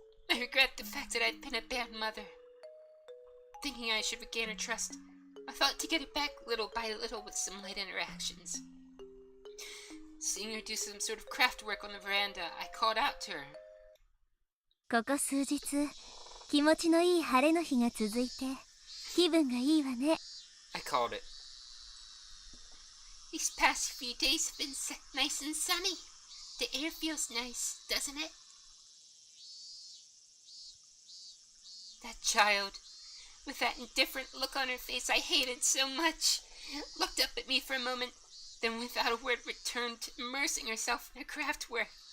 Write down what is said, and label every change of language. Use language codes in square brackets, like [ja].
[en] I regret the fact that I'd been a bad mother. Thinking I should regain her trust, I thought to get it back little by little with some light interactions. Seeing her do some sort of craft work on the veranda, I called out to her. [ja] ここ数日、気持ちのいい晴れの日が続いて、気分がいいわね。 [en] I called it. These past few days have been nice and sunny. The air feels nice, doesn't it? That child, with that indifferent look on her face I hated so much, looked up at me for a moment, then without a word returned to immersing herself in her craft work.